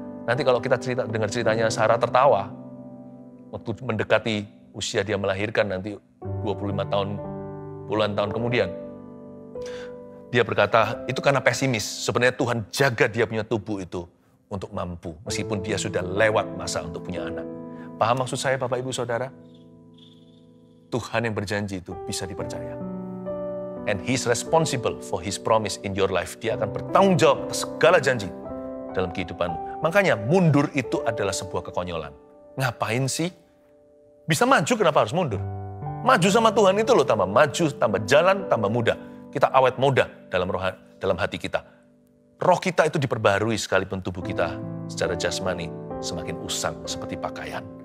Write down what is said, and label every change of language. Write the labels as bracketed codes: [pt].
[id] Nanti kalau kita dengar ceritanya Sarah tertawa, waktu mendekati usia dia melahirkan nanti 25 tahun, puluhan tahun kemudian. Dia berkata, itu karena pesimis. Sebenarnya Tuhan jaga dia punya tubuh itu untuk mampu, meskipun dia sudah lewat masa untuk punya anak. Paham maksud saya Bapak Ibu Saudara? Tuhan yang berjanji itu bisa dipercaya. [en] And He's responsible for His promise in your life. [id] Dia akan bertanggung jawab atas segala janji dalam kehidupanmu. Makanya mundur itu adalah sebuah kekonyolan. Ngapain sih? Bisa maju, kenapa harus mundur? Maju sama Tuhan itu loh, tambah maju, tambah jalan, tambah muda. Kita awet muda dalam hati kita. Roh kita itu diperbarui sekalipun tubuh kita secara jasmani semakin usang seperti pakaian.